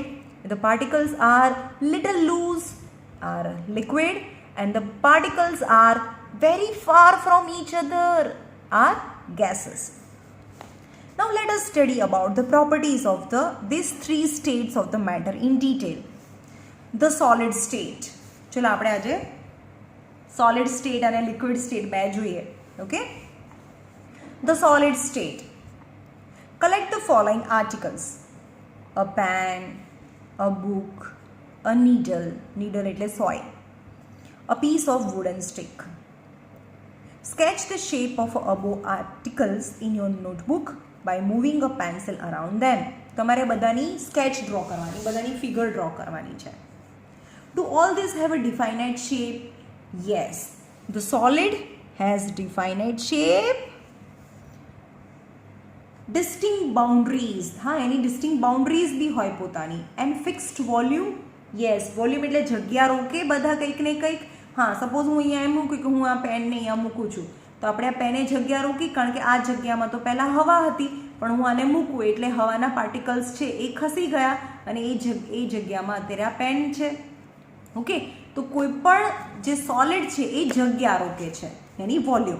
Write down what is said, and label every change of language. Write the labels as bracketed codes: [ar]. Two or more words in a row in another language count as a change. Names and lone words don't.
[en] If the particles are little loose, are liquid. And the particles are very far from each other, are gases. Now let us study about the properties of these 3 states of the matter in detail. The solid state. [gu] ચલો આપણે આજે [en] solid state [gu] અને [en] liquid state [gu] બે જોઈએ. [en] Okay? The solid state. Collect the following articles: a pen, a book, a needle એટલે soil, a piece of wooden stick. Sketch the shape of above articles in your notebook by moving a pencil around them. [gu] તમારે બધાની [en] sketch draw [gu] કરવાની, બધાની [en] figure draw [gu] કરવાની છે. [en] Do all these have a definite shape? Yes. The solid has definite shape. Distinct boundaries. [gu] હા, એની [en] distinct boundaries [gu] બી હોય પોતાની. [en] And fixed volume? Yes. [gu] Volume એટલે જગ્યા રોકે બધા કંઈક ને કંઈક. હા, સપોઝ હું અહીંયા એમ મૂકું કે હું આ પેનને અહીંયા મૂકું છું, તો આપણે આ પેને જગ્યા રોકી, કારણ કે આ જગ્યામાં તો પહેલાં હવા હતી, પણ હું આને મૂકું એટલે હવાના પાર્ટિકલ્સ છે એ ખસી ગયા અને એ જગ્યામાં અત્યારે આ પેન છે. ઓકે, તો કોઈ પણ જે સોલિડ છે એ જગ્યા રોકે છે, એની વોલ્યુમ.